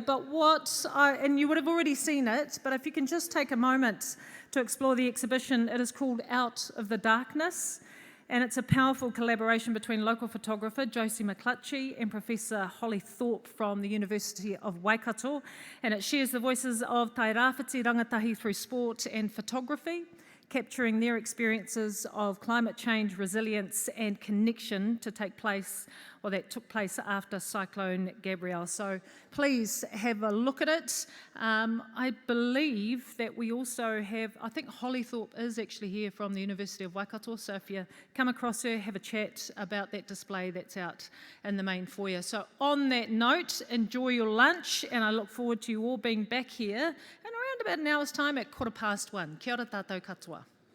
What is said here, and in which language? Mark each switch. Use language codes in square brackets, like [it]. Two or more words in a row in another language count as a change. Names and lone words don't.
[en] But and you would have already seen it, but if you can just take a moment to explore the exhibition, it is called Out of the Darkness. And it's a powerful collaboration between local photographer Josie McClutchy and Professor Holly Thorpe from the University of Waikato. And it shares the voices of tai rāwhiti rangatahi through sport and photography, capturing their experiences of climate change, resilience and connection that took place after Cyclone Gabrielle. So please have a look at it. I believe that we also have, I think Holly Thorpe is actually here from the University of Waikato, so if you come across her, have a chat about that display that's out in the main foyer. So on that note, enjoy your lunch, and I look forward to you all being back here in around about an hour's time at 1:15. [mi] Kia ora tātou katoa.